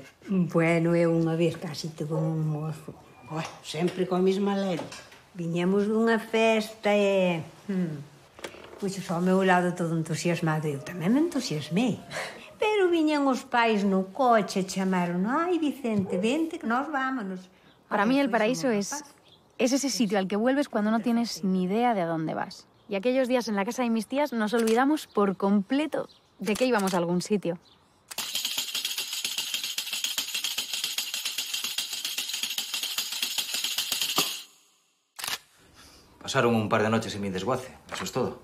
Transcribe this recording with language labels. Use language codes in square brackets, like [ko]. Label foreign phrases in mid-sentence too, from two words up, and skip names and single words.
[gl] Bueno, eu unha vez casi tuve un mozo. Bueno, sempre coa mesma lei. Viñamos dunha festa e... Puxos ao meu lado todo entusiasmado. Eu tamén me entusiasmei. Pero viñan os pais no coche, chamaron, ai, Vicente, vente, que nós vámonos. [es] Para mí el paraíso es ese sitio al que vuelves cuando no tienes ni idea de a dónde vas. Y aquellos días en la casa de mis tías nos olvidamos por completo de que íbamos a algún sitio. Pasaron un par de noches en mi desguace, eso es todo.